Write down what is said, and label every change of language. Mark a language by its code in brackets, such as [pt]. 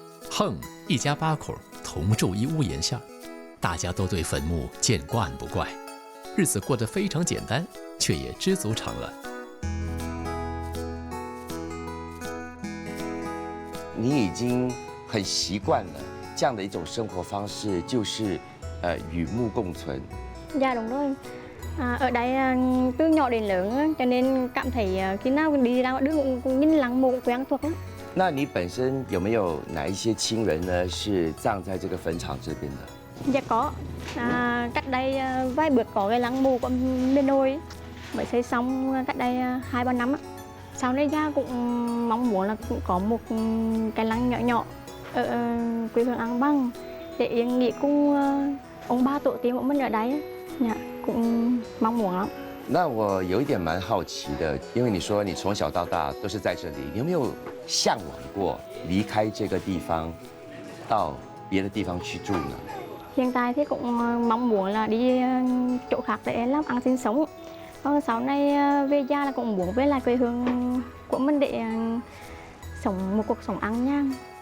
[zh] 哼，一家8口同住一屋檐下，大家都对坟墓见惯不怪，日子过得非常简单，却也知足常乐。你已经很习惯了这样的一种生活方式，就是与墓共存。 [vi] Dạ đúng rồi. Ở đây từ nhỏ đến lớn cho nên cảm thấy khi nào đi ra đường cũng nhìn lăng mộ quen thuộc lắm. [zh] 那你本身有没有哪一些亲人呢是葬在这个坟场这边的？ [vi] Dạ có. Cách đây vài bữa có cái lăng mộ của bên nội mới xây xong cách đây 2-3 năm. Sau này gia cũng mong muốn là cũng có một cái lăng nhỏ nhỏ ở quê hương An Bang để yên nghỉ cùng ông ba tổ tiên của mình ở đây. Dạ, cũng mong muốn lắm. [zh] 那我有一点蛮好奇的，因为你说你从小到大都是在这里，你有没有向往过离开这个地方，到别的地方去住呢？ [vi] Hiện tại thì cũng mong muốn là đi chỗ khác để làm ăn sinh sống. Còn sau này về gia là cũng muốn về lại quê hương của mình để sống một cuộc sống an nhàn.